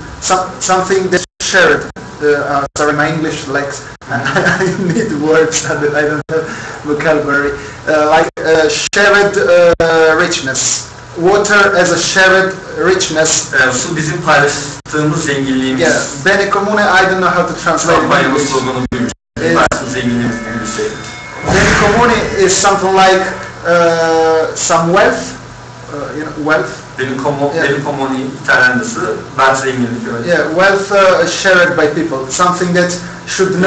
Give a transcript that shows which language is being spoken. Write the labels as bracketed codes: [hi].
[en] Something that's shared. Sorry, my English lacks. I need words that I don't have vocabulary. Like shared richness. Water as a shared richness. [tr] Su bizim paylaştığımız zenginliğimiz. [en] Yeah, bene comune, I don't know how to translate it in English. [tr] Zenginliğimiz gibi bir şey. [en] Bene comune is something like some wealth, wealth. [tr] Bene comune İtalyancası bazı zenginlik. [en] Yeah, wealth shared by people, something that should know.